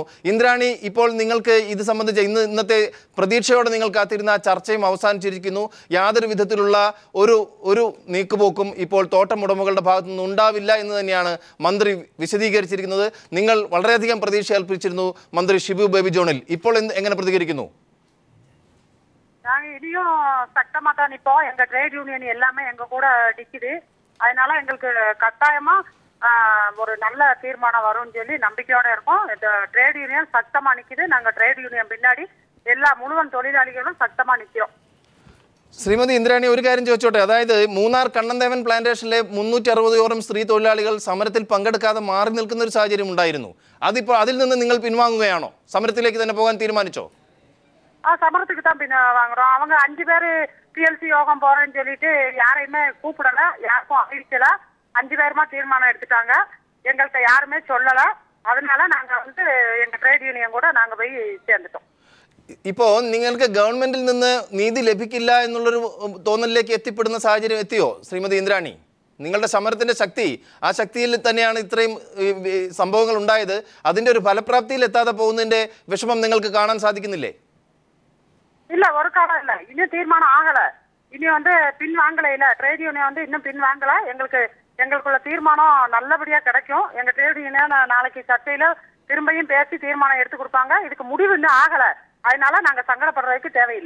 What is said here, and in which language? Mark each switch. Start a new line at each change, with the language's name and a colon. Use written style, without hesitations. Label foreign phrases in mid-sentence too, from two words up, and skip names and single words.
Malayalam: ഇന്ദ്രാണി, ഇപ്പോൾ നിങ്ങൾക്ക് ഇത് സംബന്ധിച്ച ഇന്നത്തെ പ്രതീക്ഷയോടെ നിങ്ങൾ കാത്തിരുന്ന ചർച്ചയും അവസാനിച്ചിരിക്കുന്നു. യാതൊരു വിധത്തിലുള്ള ഒരു നീക്കുപോക്കും ഇപ്പോൾ തോട്ടം ഉടമകളുടെ ഭാഗത്തു നിന്ന് ഉണ്ടാവില്ല എന്ന് തന്നെയാണ് മന്ത്രി വിശദീകരിച്ചിരിക്കുന്നത്. നിങ്ങൾ വളരെയധികം പ്രതീക്ഷ കൽപ്പിച്ചിരുന്നു മന്ത്രി ഷിബു ബേബി ജോണിൽ. ഇപ്പോൾ എങ്ങനെ പ്രതികരിക്കുന്നു?
Tamil: இனியும் சட்டமா தான் இப்போ எங்க
English: trade union
Tamil: எல்லாமே எங்க கூட நிக்குது. அதனால எங்களுக்கு கட்டாயமா ஒரு நல்ல தீர்மானம் வரும்னு சொல்லி நம்பிக்கையோட இருக்கோம். இந்த
English: trade union
Tamil: சட்டமா நிக்குது. நாங்க
English: trade union
Tamil: பின்னாடி
Malayalam: എല്ലാ മുഴുവൻ തൊഴിലാളികളും ശക്തമാ നിൽക്കും. ശ്രീമതി ഇന്ദ്രാണി, ഒരു കാര്യം ചോദിച്ചോട്ടെ. അതായത് മൂന്നാർ കണ്ണന്തേവൻ പ്ലാന്റേഷനിലെ 360ഓളം സ്ത്രീ തൊഴിലാളികൾ സമരത്തിൽ പങ്കെടുക്കാതെ മാറി നിൽക്കുന്ന ഒരു സാഹചര്യം ഉണ്ടായിരുന്നു. അതിൽ നിന്ന് നിങ്ങൾ പിൻവാങ്ങുകയാണോ? സമരത്തിലേക്ക് തന്നെ പോകാൻ തീരുമാനിച്ചോ?
Tamil: സമരத்துக்கு தான் பின்ன வாங்குறோம். அவங்க 5 பேரு PLC யோகம் போறேன்னு சொல்லிட்டு யாரையுமே கூப்பிடல, யாருக்கும் அறிவிக்கல. 5 பேருமா தீர்மானம் எடுத்துட்டாங்க. எங்கள்கிட்ட யாருமே சொல்லல. அதனால நாங்க எங்க
English: trade union
Tamil: கூட நாங்க போய் சேர்ந்துட்டோம்.
Malayalam: ഇപ്പോൾ നിങ്ങൾക്ക് ഗവൺമെന്റിൽ നിന്ന് നീതി ലഭിക്കില്ല എന്നുള്ളൊരു തോന്നലിലേക്ക് എത്തിപ്പെടുന്ന സാഹചര്യം എത്തിയോ ശ്രീമതി ഇന്ദ്രാണി? നിങ്ങളുടെ സമരത്തിന്റെ ശക്തി, ആ ശക്തിയിൽ തന്നെയാണ് ഇത്രയും സംഭവങ്ങൾ ഉണ്ടായത്. അതിന്റെ ഒരു ഫലപ്രാപ്തിയിൽ എത്താതെ പോകുന്നതിന്റെ വിഷമം നിങ്ങൾക്ക് കാണാൻ സാധിക്കുന്നില്ലേ?
Tamil: இல்ல, ஒரு காலம் இல்ல. இன்னும் தீர்மானம் ஆகல. இனி பின் வாங்கல. இல்ல,
English: trade union
Tamil: இன்னும் பின் வாங்கல. எங்களுக்குள்ள தீர்மானம் நல்லபடியா கிடைக்கும். எங்க
English: trade union
Tamil: நாளைக்கு சர்ச்சையில திரும்பியும் பேசி தீர்மானம் எடுத்து கொடுப்பாங்க. இதுக்கு முடிவு இன்னும் ஆகல. அதனால நாங்க சங்கடப்படுறதுக்கு தேவையில்லை.